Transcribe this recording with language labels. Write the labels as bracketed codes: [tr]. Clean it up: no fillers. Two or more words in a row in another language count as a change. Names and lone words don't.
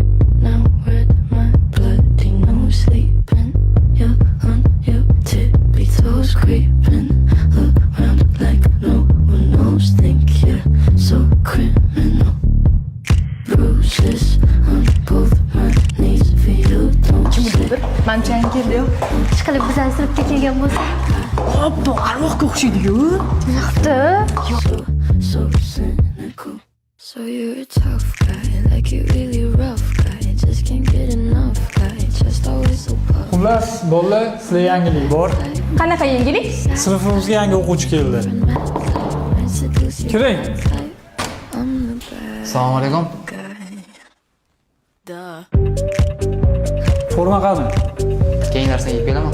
[en] Now red, my bloody nose sleeping. You're on your tippy toes, creeping around like no one knows. Think you're so criminal. Bruises on both my knees for you. Don't slip. [uz] Manchang keldi-yu. Ishqilib bizani sinfga kelgan bo'lsa. Hoppa, arvohga o'xshaydi-yu. Yo'qdi. [en] So cynical. So you're a tough guy, like you really rough guy. Just can't get enough guy. Just always so puffed. [uz] Xullas, bolalar, sizga yangilik bor. Qanaqa yangilik? Sinfimizga yangi o'quvchi keldi. Kiring. Assalomu alaykum. Forma qani? Keyin narsa yeb kelaman.